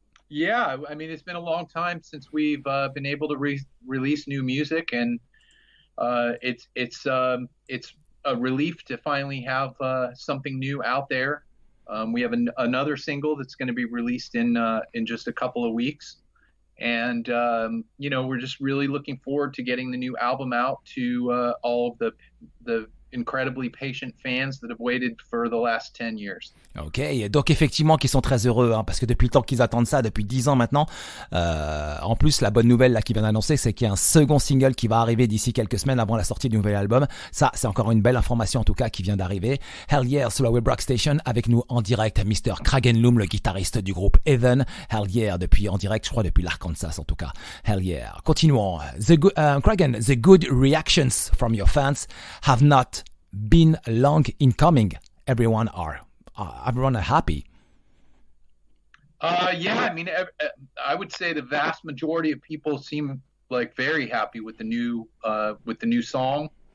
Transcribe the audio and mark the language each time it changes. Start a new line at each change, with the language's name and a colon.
English: Yeah, I mean, it's been a long time since we've been able to release new music, and it's a relief to finally have something new out there. We have another single that's going to be released in just a couple of weeks, and we're just really looking forward to getting the new album out to all of the incredibly patient fans that have waited for the last 10 years.
French: Ok, donc effectivement qu'ils sont très heureux, hein, parce que depuis le temps qu'ils attendent ça, depuis 10 ans maintenant. En plus, la bonne nouvelle là qu'ils viennent d'annoncer, c'est qu'il y a un second single qui va arriver d'ici quelques semaines avant la sortie du nouvel album. Ça, c'est encore une belle information en tout cas qui vient d'arriver.
English: Hell yeah,
French: sur la Web Rock Station, avec nous en direct, Mr. Kragen Lum, le guitariste du groupe Heathen.
English: Hell yeah,
French: en direct, je crois depuis l'Arkansas en tout cas.
English: Hell yeah.
French: Continuons.
English: Kragen, the good reactions from your fans have not been long in coming. Everyone are happy. Yeah, I mean, I would say the vast majority of people seem like very happy with the new song.